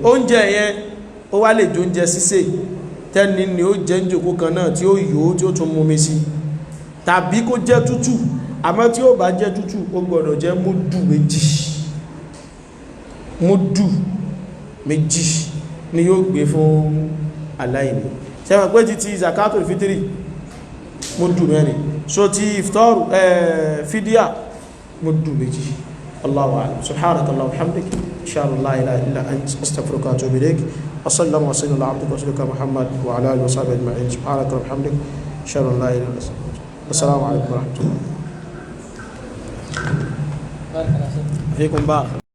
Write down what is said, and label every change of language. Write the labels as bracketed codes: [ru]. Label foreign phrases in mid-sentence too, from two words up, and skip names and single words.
[yo] Oúnjẹ yẹn ó wá lè jẹ oúnjẹ sísè tẹ́ni ni ó jẹ́ ń jòkó kan náà tí ó yòó tí ó tún mú mi sí, tàbí kó jẹ́ tútù, àmọ́ tí ó bá jẹ́ tútù ó gbọdọ̀ jẹ́ múdù méjì ni yóò gbé fún aláìní. Ṣé pé títí [ar] زكاة الفطر [yo] múdù mẹ́rin, so ti iftaru fídíà múdù méjì. [ar] الله أعلم. سبحانك اللهم وبحمدك أشهد أن لا إله إلا أنت أستغفرك وأتوب إليك. وصلى الله وسلم على عبدك ورسولك محمد وعلى آله وصحبه أجمعين. سبحانك وبحمدك أشهد أن لا إله إلا أنت السلام عليكم ورحمة الله. فيكم بارك.